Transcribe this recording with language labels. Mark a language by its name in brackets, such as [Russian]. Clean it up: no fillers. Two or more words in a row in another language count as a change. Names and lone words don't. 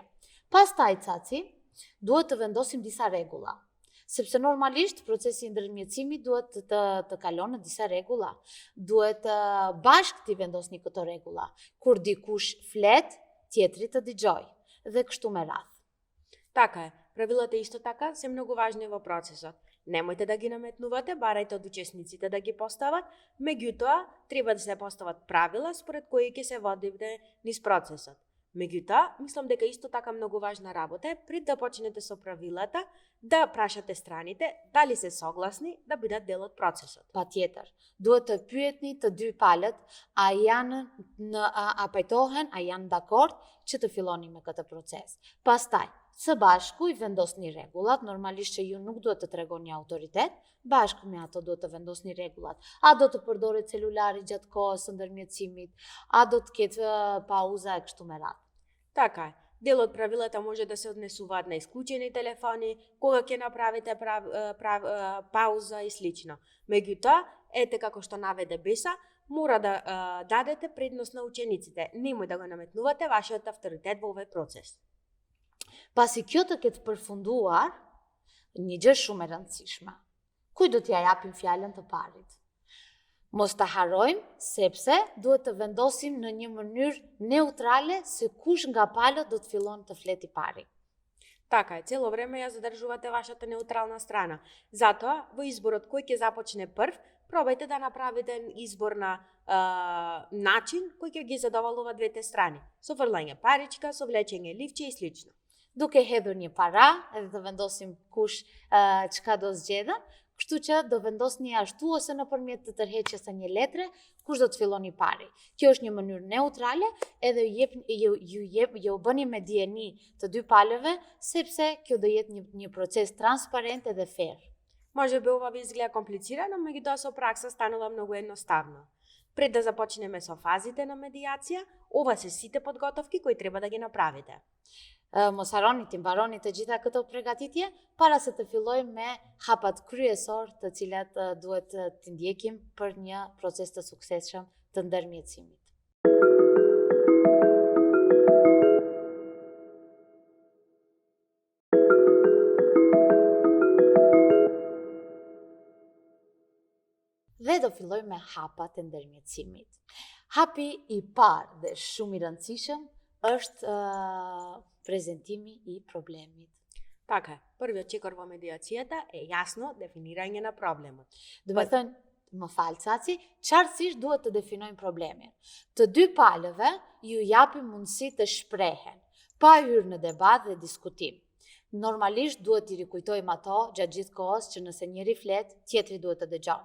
[Albanian] Pastaj, Caci, duhet të vendosim disa rregulla. Sepse normalisht procesi i ndërmjetësimit duhet të kalon në disa rregulla. Duhet bashkë t'i vendosni këto rregulla. Kur dikush flet, tjetri të dëgjoj. Dhe kështu me radhë. [Macedonian] Така е. Правилата исто така се многу важни во процесот. Немојте да ги наметнувате, барајте од учесниците да ги постават, меѓутоа треба да се постават правила според кои ќе се водите низ процесот. Меѓутоа, мислам дека исто така многу важна работа е пред да почнете со правилата, да прашате страните дали се согласни да бидат дел од процесот. [Albanian] Patjetër, duhet të pyetni të dy palët a pajtohen, a janë dakord që të filloni me këtë proces. Pastaj, së bashku i vendosni rregullat, normalisht që ju nuk duhet të tregoni autoritet, bashkë me ato duhet të vendosni rregullat. A do të përdoret celulari gjatë kohës së ndërmjetësimit, a do të ketë pauza e kështu me radhë. [Macedonian] Така е. Дел од правилата може да се однесуваат на исклучени телефони, кога ќе направите пауза и слично. Меѓутоа, ете како што наведе Беса, мора да дадете предност на учениците. Немој да го наметнувате вашиот авторитет во овој процес. [Albanian] Pasi kjo të ketë përfunduar, një gjë shumë e rëndësishme. Kuj do t'ja japim fjalën të parit? Mos ta harrojmë, sepse duhet të vendosim në një mënyrë neutrale se kush nga palët do të fillon të fleti pari. [Macedonian] Така е, цело време ја задржувате вашата неутрална страна. Затоа, во изборот кој ќе започне прв, пробајте да направите избор на начин кој ќе ги задоволува двете страни. Со фрлање паричка, со влечење ливче и слично. [Albanian] Duke hedhur një para, edhe të vendosim kush çka do zgjedhën, kështu që do vendosni ashtu ose nëpërmjet të tërheqjes së një letre, kush do të filloni pari. Kjo është një mënyrë neutrale, edhe ju bëni me dijeni të dy palëve, sepse kjo do jetë një proces transparent edhe fair. [Macedonian] Може би ова ви изгледа комплицирано, меѓутоа со пракса станува многу едноставно. Пред да започнеме со фазите на медиација, ова се сите подготовки кои треба да ги направите. [Albanian] Mos harroni të mbaroni të gjitha këto përgatitje para se të fillojmë me hapat kryesor të cilat duhet të ndjekim për një proces të suksesshëm të ndërmjetësimit. Dhe do fillojmë me hapat e ndërmjetësimit. Hapi i parë dhe shumë i rëndësishëm është prezentimi i problemit. [Macedonian] Така е. Првиот чекор во медиацијата е јасно дефинирање на проблемот. [Albanian] Do me thënë, më falë Caci, qartësisht duhet të definojmë problemin. Të dy palëve ju japim mundësi të shprehen, pa hyrë në debat dhe diskutim. Normalisht duhet t'i rikujtojmë ato gjatë gjithë kohës që nëse njëri flet, tjetri duhet të dëgjon.